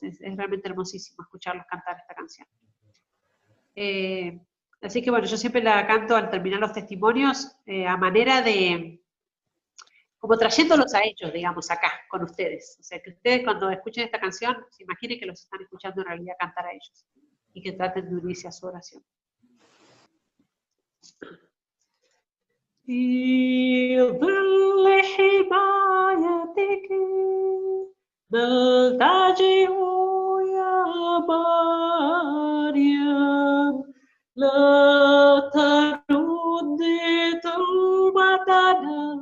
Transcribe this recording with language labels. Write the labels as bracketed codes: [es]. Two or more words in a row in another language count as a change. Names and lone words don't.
[es] Es realmente hermosísimo escucharlos cantar esta canción. Así que bueno, yo siempre la canto al terminar los testimonios a manera de como trayéndolos a ellos, digamos, acá, con ustedes. O sea, que ustedes cuando escuchen esta canción, se imaginen que los están escuchando en realidad cantar a ellos, y que traten de unirse a su oración. [ar] في ظل حمايتك نلتجئ يا مريم لا ترد طلبتنا